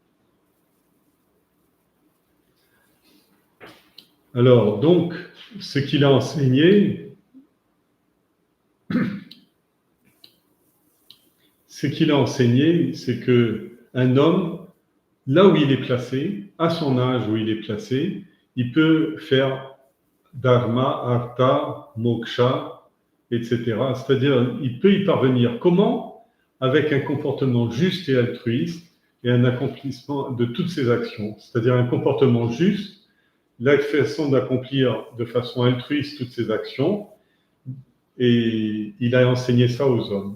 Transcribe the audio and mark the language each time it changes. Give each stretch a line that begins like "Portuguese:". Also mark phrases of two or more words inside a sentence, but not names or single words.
French: Alors, donc, ce qu'il a enseigné, c'est qu'un homme, là où il est placé, à son âge où il est placé, il peut faire
Sanskrit: dharma, artha, moksha,
French: etc. C'est-à-dire, il peut y parvenir. Comment? Avec un comportement juste et altruiste et un accomplissement de toutes ses actions. C'est-à-dire un comportement juste, la façon d'accomplir de façon altruiste toutes ses actions, et il a enseigné ça aux hommes.